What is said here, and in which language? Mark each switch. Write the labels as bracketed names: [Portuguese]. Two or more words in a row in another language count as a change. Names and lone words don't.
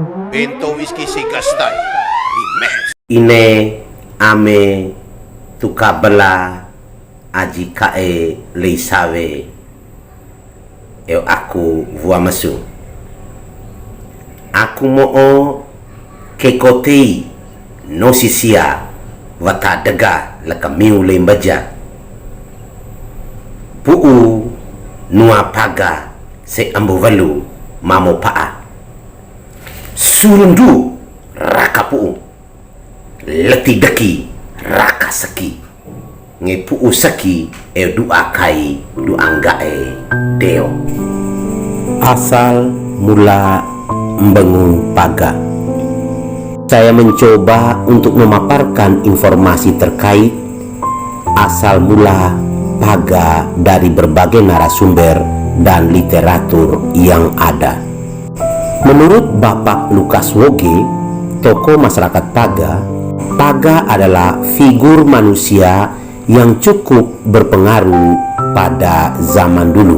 [Li'o] Bento whisky sigastai Remix. Ine ame tukabela aji kae leisawe aku vua masu. Aku moo kekotei no sisia wata dega laka miu lembaja. Puu nua paga se ambuvalu mamo paa. Surundu raka puu leti deki raka saki nge puu saki dua kai du anggae deo. [Indonesian] Asal mula Mbengu Paga. Saya mencoba untuk memaparkan informasi terkait asal mula Paga dari berbagai narasumber dan literatur yang ada. Menurut Bapak Lukas Woge, tokoh masyarakat Paga, Paga adalah figur manusia yang cukup berpengaruh pada zaman dulu.